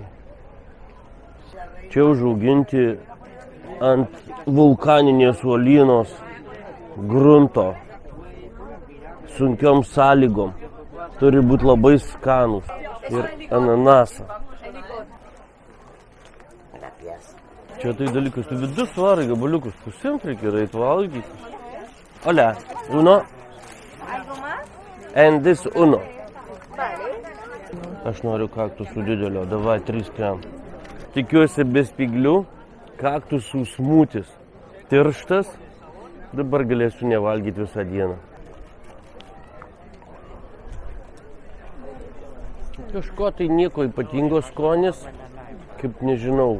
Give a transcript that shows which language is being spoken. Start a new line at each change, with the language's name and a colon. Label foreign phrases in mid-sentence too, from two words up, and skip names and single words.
Lithuanian: Čia užauginti ant vulkaninės uolienos grunto. Sunkiom sąlygom. Turi būti labai skanus. Ir ananasą. Čia tai dalykas, tu vidus varai gabaliukus, pusimt reikia eit valgyti.
Spanish: Hola, uno.
English: And this uno.
Lithuanian: Aš noriu kaktusų didelio, davai 3 gram. Tikiuosi be spiglių, kaktusų smutis. Tirštas, dabar galėsiu nevalgyti visą dieną. Kažko tai nieko ypatingo skonis, kaip nežinau.